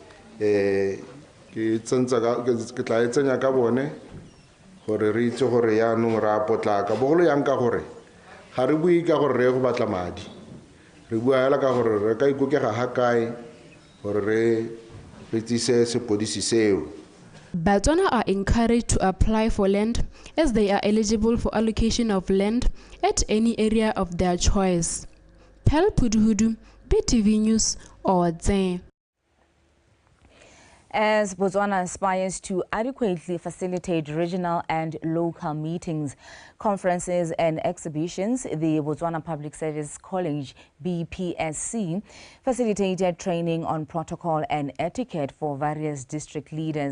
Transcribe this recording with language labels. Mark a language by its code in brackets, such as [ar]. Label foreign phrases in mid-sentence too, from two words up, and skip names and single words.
[tn] ke tla e tsenya ka bone gore re itse gore yaanong re a potlaka bogolo yang ka gore ga re bue ka gore re go batla madi re bua hela ka gore re ka ikokega ga kae gore re tsise sepodisi seo. [en] BOTSWANA are encouraged to apply for land as they are eligible for allocation of land at any area of their choice. Pel Puduhudu, BTV News, Odze. As Botswana aspires to adequately facilitate regional and local meetings, conferences and exhibitions, the Botswana Public Service College, BPSC, facilitated training on protocol and etiquette for various district leaders.